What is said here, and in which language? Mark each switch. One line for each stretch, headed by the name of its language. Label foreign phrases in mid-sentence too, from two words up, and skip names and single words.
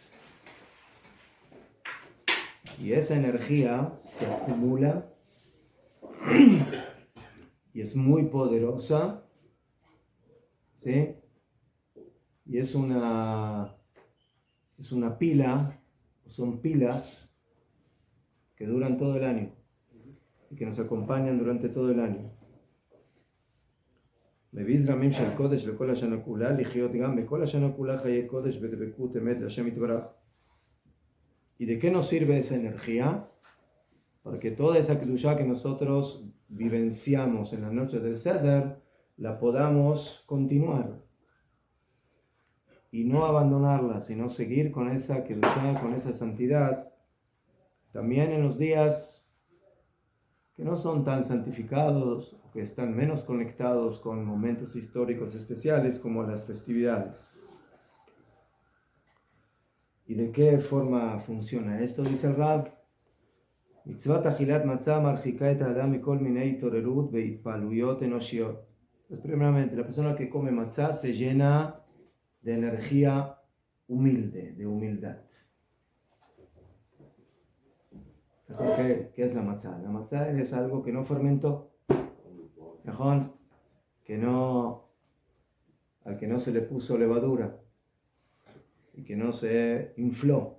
Spanish: Y esa energía se acumula y es muy poderosa, ¿sí? Y es una pila, son pilas que duran todo el año y que nos acompañan durante todo el año.
Hebrew: מביז רמים של קודש לכל השנה כולה, לחיות גם בכל השנה כולה חיי קודש בדבקות אמת להשם יתברך.
Spanish: ¿Y de qué nos sirve esa energía? Para que toda esa kedushá que nosotros vivenciamos en la noche del Seder, la podamos continuar. Y no abandonarla, sino seguir con esa kedushá, con esa santidad, también en los días que no son tan santificados, o que están menos conectados con momentos históricos especiales como las festividades. ¿Y de qué forma funciona esto? Dice el Rab.
Hebrew: מצות אכילת מצה מרחיקה את אדם מכל מיני תערובות בהתפלויות אנושיות.
Spanish: Pues primeramente, la persona que come matzah se llena de energía humilde, de humildad. ¿Qué es la matzah? La matzah es algo que no fermentó, al que no se le puso levadura y que no se infló.